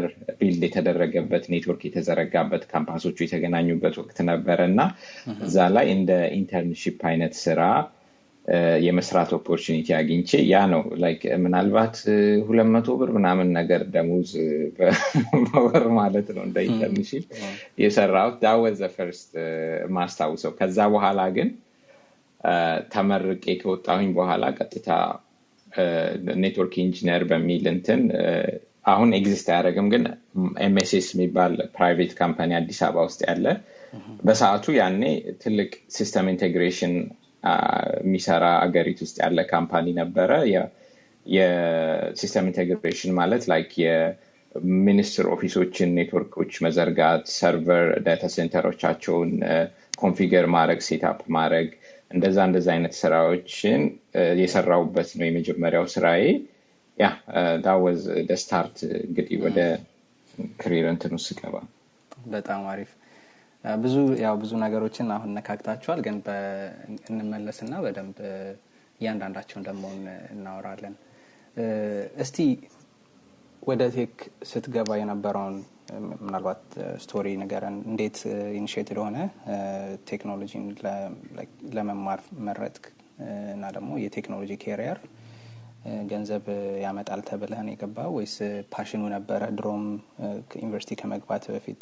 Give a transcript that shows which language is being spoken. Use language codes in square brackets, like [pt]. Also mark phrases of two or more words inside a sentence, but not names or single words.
[am] ቢልድ የተደረገበት ኔትወርክ የተዘረጋበት ካምፓሶቹ የተገናኙበት ወቅት ነበርና እዛ ላይ እንደ ኢንተርንሺፕ አይነት ስራ የመስራት ኦፖርቹኒቲ አግኝቼ ያ ነው ላይክ ምናልባት 200 ብር ምናምን ነገር ደሞዝ በወር ማለት ነው እንደ ኢንተርንሺፕ የሰራሁት። [en] that was the first [am] ማስታውሰው። ከዛ በኋላ ግን ተመርቄ ከወጣሁኝ በኋላ ቀጥታ [en] network engineer [am] በሚል እንትን አሁን ኤግዚስት ያደረግም ግን MSS የሚባል [en] private company [am] አዲስ አበባ ውስጥ ያለ በሰዓቱ ያኔ ትልቅ [en] system integration [am] የሚሰራ አገሪቱ ውስጥ ያለ ካምፓኒ ነበረ። የሲስተም ኢንቴግሬሽን ማለት ላይክ የሚኒስትር ኦፊሶችን ኔትወርኮች መዘርጋት፣ ሰርቨር ዳታ ሴንተሮቻቸውን ኮንፊገር ማድረግ፣ ሴትአፕ ማድረግ እንደዛ አይነት ስራዎችን የሰራውበት ነው የመጀመሪያው ስራዬ። [en] that was the start [am] እንግዲህ ወደ ካሪየር እንትኑ ስገባ። በጣም አሪፍ። ብዙ ነገሮችን አሁን ነካክታችኋል ግን እንመለስና በደንብ ያንዳንዳቸውን ደግሞ እናወራለን። እስቲ ወደ ቴክ ስትገባ የነበረውን ምናልባት ስቶሪ ነገርን እንዴት ኢኒሺዬቲቭ ሆነ ቴክኖሎጂን ለመማር መረጥክ እና ደግሞ የቴክኖሎጂ ካሪየር ገንዘብ ያመጣል ተብለህ ነው የገባው ወይስ ፓሽኑ ነበረ ድሮም ዩኒቨርሲቲ ከመግባት በፊት?